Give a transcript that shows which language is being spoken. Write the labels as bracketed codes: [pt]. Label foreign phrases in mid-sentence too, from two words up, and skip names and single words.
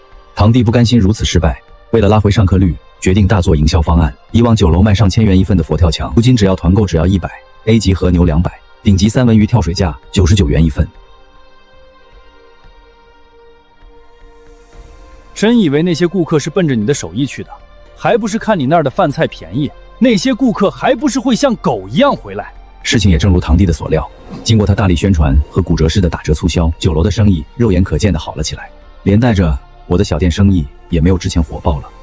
[zh] 堂弟不甘心如此失敗，為了拉回上客率，決定大做營銷方案。以往酒樓賣上1000元一份的佛跳牆，如今只要團購只要100，A 級和牛200，頂級三文魚跳水價99元一份。真以為那些顧客是奔着你的手藝去的，還不是看你那兒的飯菜便宜，那些顧客還不是會像狗一樣回來。事情也正如堂弟的所料，經過他大力宣傳和骨折式的打折促銷，酒樓的生意肉眼可見的好了起來，連帶着我的小店生意也沒有之前火爆了。